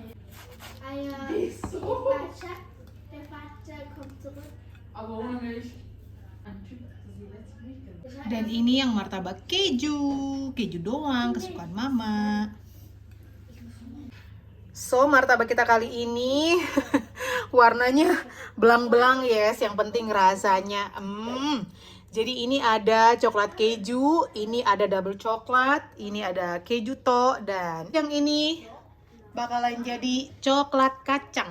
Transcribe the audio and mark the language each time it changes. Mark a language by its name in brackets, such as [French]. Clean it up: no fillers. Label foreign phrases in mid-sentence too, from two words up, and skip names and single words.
[German] Der Vater kommt zurück. Aber ohne Milch. Ein Typ, die letzte Milch gemacht. [Indonesian] Dan ini yang martabak keju doang kesukaan mama. So martabak kita kali ini warnanya belang-belang yes, yang penting rasanya. Jadi ini ada coklat keju, ini ada double coklat, ini ada keju to, dan yang ini bakalan jadi coklat kacang.